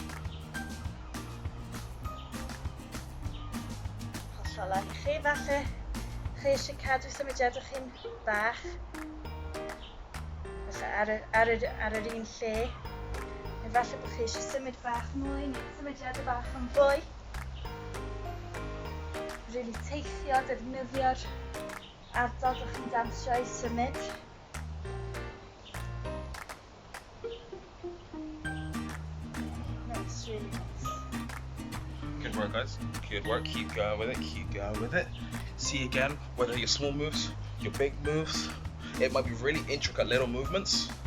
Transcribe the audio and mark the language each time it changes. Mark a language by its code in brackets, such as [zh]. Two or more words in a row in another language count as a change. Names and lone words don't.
[cy] Hollol lan I chi falle, chi eisiau cadw symudiadau chi'n bach, falle ar yr un lle, neu falle bod chi eisiau symud bach mwy, neu symudiadau bach yn fwy. Rili teithio, defnyddio'r ardal ydych chi'n dansio I symud. [en] Nice, really nice. Good work, guys. Good work. Keep going with it. Keep going with it. See again, whether your small moves, your big moves, it might be really intricate little movements.